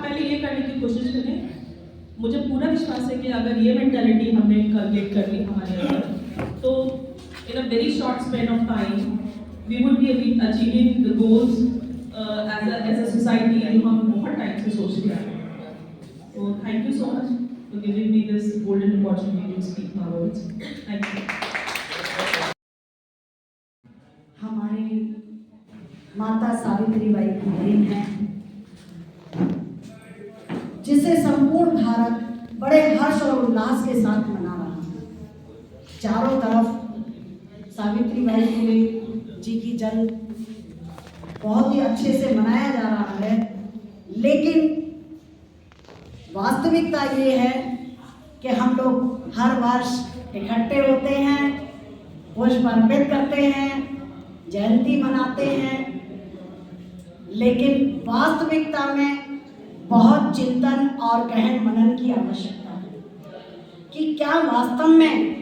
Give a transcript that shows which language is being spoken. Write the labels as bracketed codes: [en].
[hi] आप पहले ये करने की कोशिश करें। मुझे पूरा विश्वास है कि अगर ये मेंटालिटी हमने कल्टिवेट कर ली हमारे अंदर, तो [en] in a very short span of time we would be achieving the goals as a society [hi] जो हम बहुत टाइम से सोच रहे हैं। [en] So thank you so much for giving me this golden opportunity to speak my words. Thank you. [hi] हमारी माता सावित्रीबाई फुले हैं, जिसे संपूर्ण भारत बड़े हर्ष और उल्लास के साथ मना रहा है। चारों तरफ सावित्रीबाई फुले जी की जन्म बहुत ही अच्छे से मनाया जा रहा है, लेकिन वास्तविकता ये है कि हम लोग हर वर्ष इकट्ठे होते हैं, पुष्प अर्पित करते हैं, जयंती मनाते हैं, लेकिन वास्तविकता में बहुत चिंतन और गहन मनन की आवश्यकता है कि क्या वास्तव में